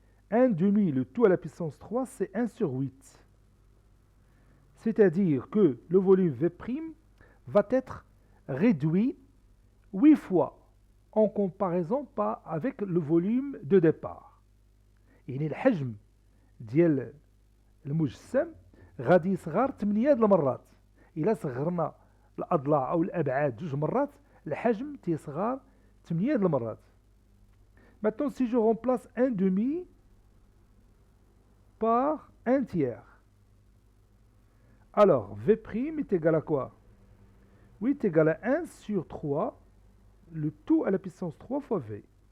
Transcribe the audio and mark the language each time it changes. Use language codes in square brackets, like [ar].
[fr] 1 demi, le tout à la puissance 3, c'est 1 sur 8. C'est-à-dire que le volume V' va être réduit 8 fois en comparaison pas avec le volume de départ. [ar] يعني الحجم ديال المجسم غادي يصغر 8 المرات. إلا صغرنا الأضلاع أو الأبعاد 2 مرات، الحجم تيصغر 8 المرات. [fr] Maintenant, si je remplace 1 demi par 1 tiers, alors V' est égal à quoi? Oui, est égal à 1 sur 3, le tout à la puissance 3 fois V.